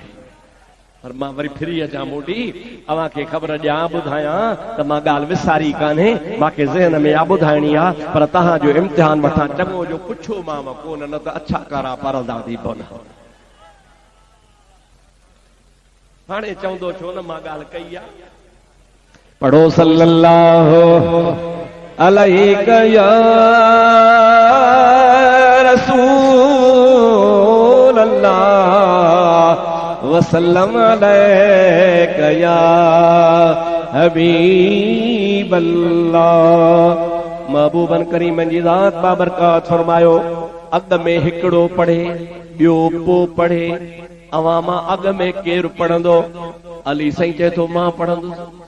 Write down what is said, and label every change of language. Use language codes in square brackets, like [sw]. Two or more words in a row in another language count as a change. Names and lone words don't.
[sd] पर मां वरी फिरी अचां मोटी अव्हां खे ख़बर ॾियां ॿुधायां त मां ॻाल्हि विसारी कान्हे, मूंखे ज़हन में आ ॿुधाइणी आहे। पर तव्हांजो इम्तिहान वठां चङो जो पुछो मां कोन, न त अछा कारा परंदा थी पवनि। हाणे चवंदो छो न मां ॻाल्हि कई आहे। [ar] पढ़ो صلى الله عليك يا رسول الله وسلم عليك يا حبيب الله. [sd] महबूबन करीमन जी ज़ात बाबरकात फरमायो अॻ में हिकिड़ो पढ़े ॿियो पोइ पढ़े। अवां मां अॻ में केरु पढ़ंदो? अली साईं चए थो मां पढ़ंदुसि।